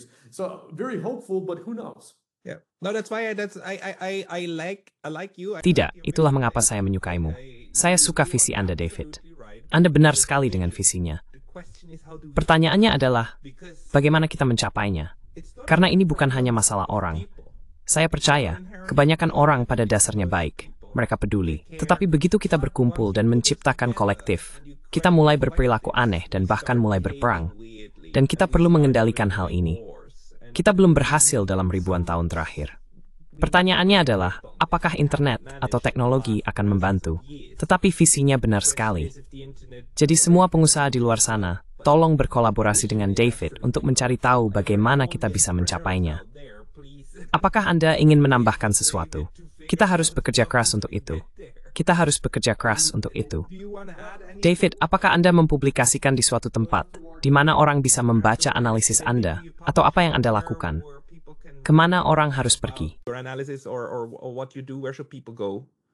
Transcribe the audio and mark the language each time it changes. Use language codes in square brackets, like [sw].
[en] So very hopeful, but who knows? Yeah. No, that's why I like you. [id] Tidak, itulah mengapa saya menyukaimu. Saya suka visi Anda, David. Anda benar sekali dengan visinya. Pertanyaannya adalah, bagaimana kita mencapainya? Karena ini bukan hanya masalah orang. Saya percaya, kebanyakan orang pada dasarnya baik. Mereka peduli. Tetapi begitu kita berkumpul dan menciptakan kolektif, kita mulai berperilaku aneh dan bahkan mulai berperang. Dan kita perlu mengendalikan hal ini. Kita belum berhasil dalam ribuan tahun terakhir. Pertanyaannya adalah, apakah internet atau teknologi akan membantu? Tetapi visinya benar sekali. Jadi semua pengusaha di luar sana, tolong berkolaborasi dengan David untuk mencari tahu bagaimana kita bisa mencapainya. Apakah Anda ingin menambahkan sesuatu? Kita harus bekerja keras untuk itu. Kita harus bekerja keras untuk itu. David, apakah Anda mempublikasikan di suatu tempat di mana orang bisa membaca analisis Anda? Atau apa yang Anda lakukan? Kemana orang harus pergi? [en] Your analysis or what you do, where should people go?